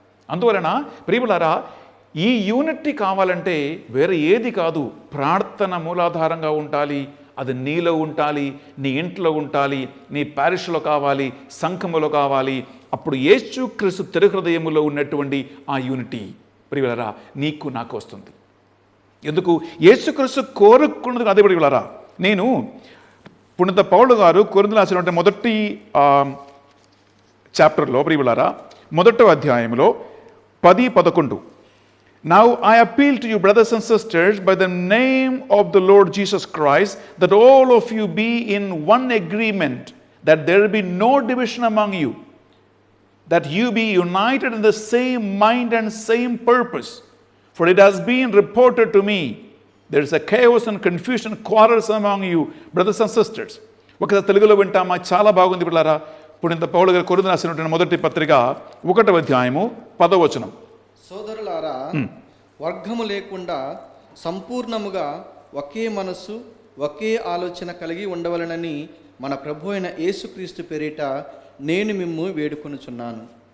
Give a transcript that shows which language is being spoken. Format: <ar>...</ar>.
<te>అందువలన ప్రియబిడ్డలారా, ఈ యూనిటీ కావాలంటే వేరే ఏది కాదు, ప్రార్థన మూలాధారంగా ఉండాలి. అది నీలో ఉండాలి, నీ ఇంట్లో ఉండాలి, నీ ప్యారిష్లో కావాలి, సంఘములో కావాలి. అప్పుడు యేసుక్రీస్తు తిరుహృదయములో ఉన్నటువంటి ఆ యూనిటీ ప్రియబిడ్డలారా నీకు నాకు వస్తుంది. ఎందుకు? యేసుక్రీస్తు కోరుకున్నది అదే ప్రియబిడ్డలారా. నేను పునీత పౌలు గారు కొరింథీయులకు రాసినటువంటి మొదటి చాప్టర్లో ప్రియబిడ్డలారా, 1వ అధ్యాయంలో 10-11,</te> <en>Now I appeal to you, brothers and sisters, by the name of the Lord Jesus Christ, that all of you be in one agreement, that there be no division among you, that you be united in the same mind and same purpose. For it has been reported to me, there is a chaos and confusion, quarrels among you, brothers and sisters.</en> <te>ఒకసారి తెలుగులో వింటామా? చాలా బాగుంది పిల్లరా. పునీత పౌలు గారు కొరింథీయులకు రాసినటువంటి మొదటి పత్రిక 1వ అధ్యాయము 10వ వచనం. సోదరులారా, వర్గము లేకుండా సంపూర్ణముగా ఒకే మనస్సు, ఒకే ఆలోచన కలిగి ఉండవలనని మన ప్రభు అయిన యేసుక్రీస్తు పేరిట నేను మిమ్ము వేడుకొనుచున్నాను.</te>